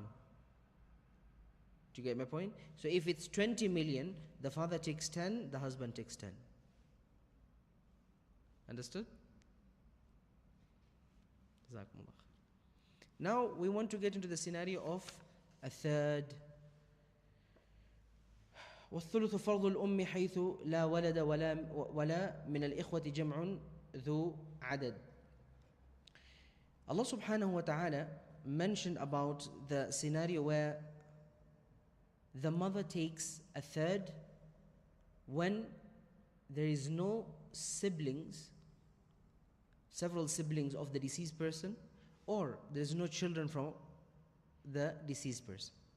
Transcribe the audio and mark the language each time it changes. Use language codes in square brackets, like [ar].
[en] Do you get my point? So if it's 20 million, the father takes 10, the husband takes 10. Understood? Jazakumullah. Now we want to get into the scenario of a third. [ar] والثلث فرض الأم حيث لا ولد ولا من الإخوة جمع ذو عدد. [en] Allah subhanahu wa ta'ala mentioned about the scenario where the mother takes a third when there is no siblings, several siblings of the deceased person, or there is no children from the deceased person.